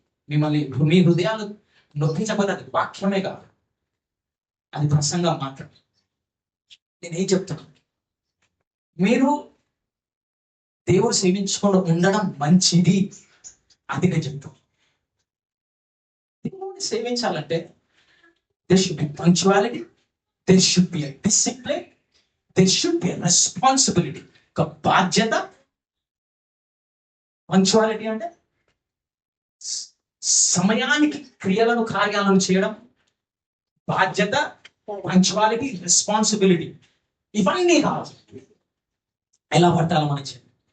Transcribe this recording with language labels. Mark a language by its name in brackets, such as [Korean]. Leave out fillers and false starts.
[Telugu] మిమ్మల్ని మీ హృదయాలు నొప్పించబోతే అది వాక్యమే కాదు, అది ప్రసంగం మాత్రం. నేనేం చెప్తున్నాను, మీరు దేవుడు సేవించకుండా ఉండడం మంచిది, అది నేను చెప్తాను. దేవుడిని సేవించాలంటే [English] there should be punctuality, there should be a discipline, there should be a responsibility. [Telugu] ఒక బాధ్యత. పంక్చువాలిటీ అంటే సమయానికి క్రియలను కార్యాలను చేయడం, బాధ్యత, పంక్చువాలిటీ, రెస్పాన్సిబిలిటీ, ఇవన్నీ కావాలి. ఎలా పట్టాలి మన చేతి.